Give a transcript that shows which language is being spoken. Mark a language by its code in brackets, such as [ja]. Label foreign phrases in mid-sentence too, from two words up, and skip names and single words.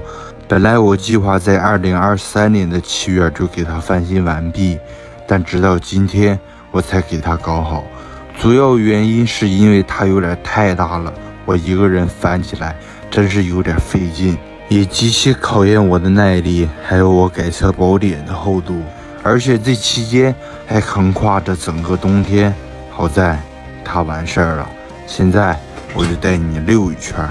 [zh] 本來我計劃在2023年的7月就給他翻新完畢，但直到今天我才給他搞好。主要原因是因為它有點太大了，我一個人翻起來真是有點費勁，也極其考驗我的耐力，還有我改車寶典的厚度。而且這期間還橫跨着整個冬天。好在它完事兒了，現在我就帶你溜一圈。